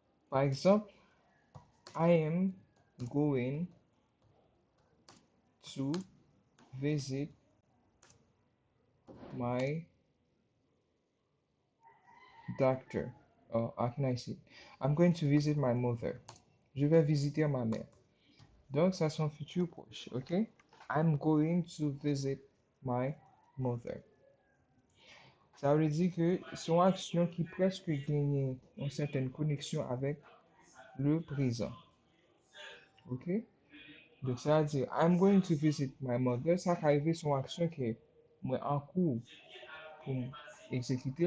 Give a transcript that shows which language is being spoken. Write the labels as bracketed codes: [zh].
[fr] Par exemple, [en] I am going to visit my doctor. Or how can I say? I'm going to visit my mother. [fr] Je vais visiter ma mère. Donc, ça c'est un futur proche, ok? [en] I'm going to visit my mother. [fr] Ça veut dire que c'est une action qui presque gagne une certaine connexion avec le présent, ok? Donc, ça veut dire [en] I'm going to visit my mother. [fr] Ça va arriver sur une action qui est en cours pour exécuter.